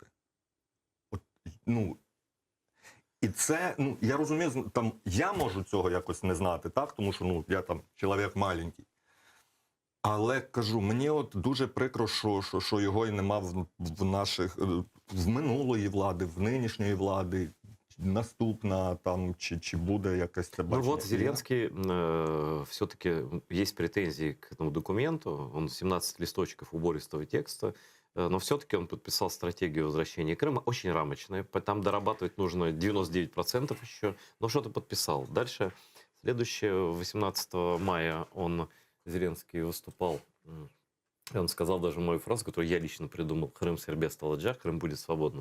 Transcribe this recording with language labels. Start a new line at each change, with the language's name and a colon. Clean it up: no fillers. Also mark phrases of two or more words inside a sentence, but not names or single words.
Ukrainian: От, ну, і це, ну, я розумію, там, я можу цього якось не знати, так, тому що, ну, я там чоловік маленький. Але, кажу, мені от дуже прикро, що його і нема в наших, в минулої влади, в нинішньої влади, наступна там, чи буде якась це бачення. Ну
Russian: вот Зеленский все-таки есть претензии к этому документу. Он 17 листочков убористого текста, но все-таки он подписал стратегию возвращения Крыма, очень рамочная. Там дорабатывать нужно 99% еще, но что-то подписал. Дальше, следующее, 18 мая Зеленский выступал, и он сказал даже мою фразу, которую я лично придумал: «Крым, Сербия, Столыджар, Крым будет свободным».